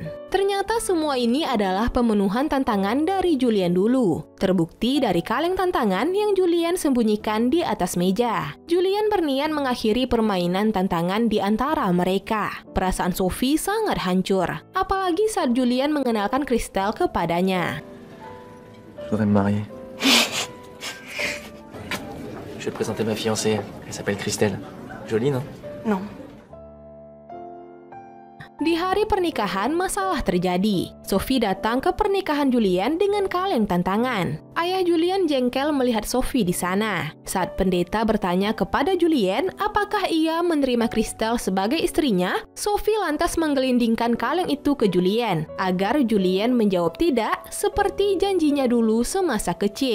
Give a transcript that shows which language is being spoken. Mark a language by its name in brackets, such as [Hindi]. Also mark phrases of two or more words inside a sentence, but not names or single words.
[Indonesian] Ternyata semua ini adalah pemenuhan tantangan dari Julien dulu. Terbukti dari kaleng tantangan yang Julien sembunyikan di atas meja. Julien berniat mengakhiri permainan tantangan di antara mereka. Perasaan Sophie sangat hancur, apalagi saat Julien mengenalkan Christelle kepadanya. [French] Je voudrais me marier. Je vais te présenter ma fiancée. Elle s'appelle Christelle. Jolie, non? Non. [Indonesian] Di hari pernikahan, masalah terjadi. Sophie datang ke pernikahan Julien dengan kaleng tantangan. Ayah Julien jengkel melihat Sophie di sana. Saat pendeta bertanya kepada Julien apakah ia menerima Christelle sebagai istrinya, Sophie lantas menggelindingkan kaleng itu ke Julien agar Julien menjawab tidak seperti janjinya dulu semasa kecil.